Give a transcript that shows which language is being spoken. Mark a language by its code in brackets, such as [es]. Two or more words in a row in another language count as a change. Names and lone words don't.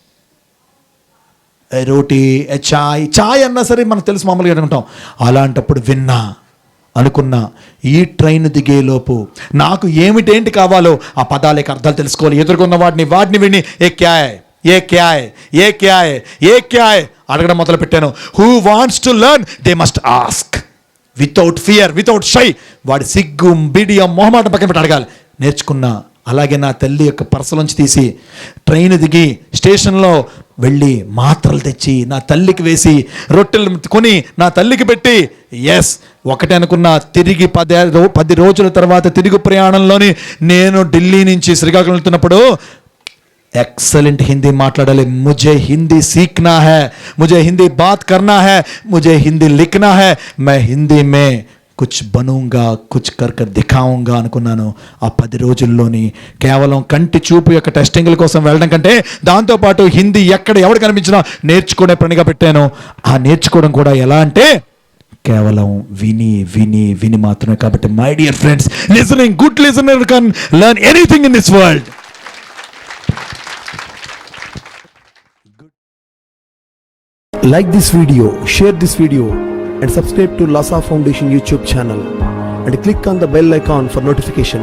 [te] రోటీ, చాయ్ అన్నా సరే మనకు తెలుసు, మామూలుగా అనుకుంటాం. అలాంటప్పుడు అనుకున్నా, ఈ ట్రైన్ దిగేలోపు నాకు ఏమిటేంటి కావాలో ఆ పదాలకి అర్థాలు తెలుసుకోవాలి. ఎదుర్కొన్న వాటిని విని ఏ క్యాయ్ అడగడం మొదలు పెట్టాను. [en] who wants to learn they must ask without fear, without shy. [te] వాడి సిగ్గు, బిడియం, మొహమాట పక్కన పెట్టి అడగాలి. నేర్చుకున్నా. అలాగే నా తల్లి యొక్క పర్సలోంచి తీసి ట్రైన్ దిగి స్టేషన్లో వెళ్ళి మాత్రలు తెచ్చి నా తల్లికి వేసి, రొట్టెలు కొని నా తల్లికి పెట్టి, ఎస్ ఒకటే అనుకున్నా. తిరిగి 10 రోజుల తర్వాత తిరుగు ప్రయాణంలోని నేను ఢిల్లీ నుంచి శ్రీకాకుళం వెళ్తున్నప్పుడు एक्सेलेंट हिंदी माట్లాడాలి. [hi] मुझे हिंदी सीखना है, मुझे हिंदी बात करना है, मुझे हिंदी लिखना है, मैं हिंदी में कुछ बनूंगा, कुछ कर దిఖాऊंगा అనుకున్నాను. [te] ఆ 10 రోజుల్లోని కేవలం కంటి చూపు యొక్క టెస్టింగ్ల కోసం వెళ్ళడం కంటే దాంతోపాటు హిందీ ఎక్కడ ఎవరు కనిపించినా నేర్చుకునే పనిగా పెట్టాను. ఆ నేర్చుకోవడం కూడా ఎలా అంటే కేవలం విని విని విని మాత్రమే. [en] కాబట్టి my dear friends, listening, good listener can learn anything in this world. Like this video, share this video and subscribe to Lhasa Foundation YouTube channel and click on the bell icon for notifications.